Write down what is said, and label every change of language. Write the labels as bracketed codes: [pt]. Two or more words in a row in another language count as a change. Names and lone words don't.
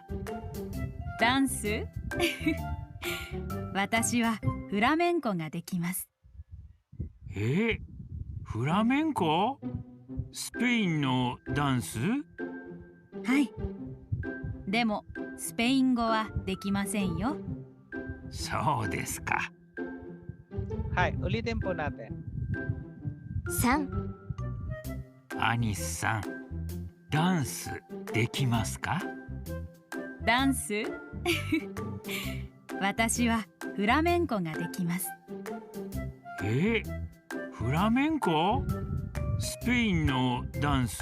[ja] ダンス私はフラメンコができます。フラメンコ？スペインのダンス？はい。でもスペイン語はできませんよ。そうですか。 [tl] はい、ulitin po natin. [ja] 3、アニスさん、ダンスできますか？ダンス私はフラメンコができます。フラメンコ？スペインのダンス？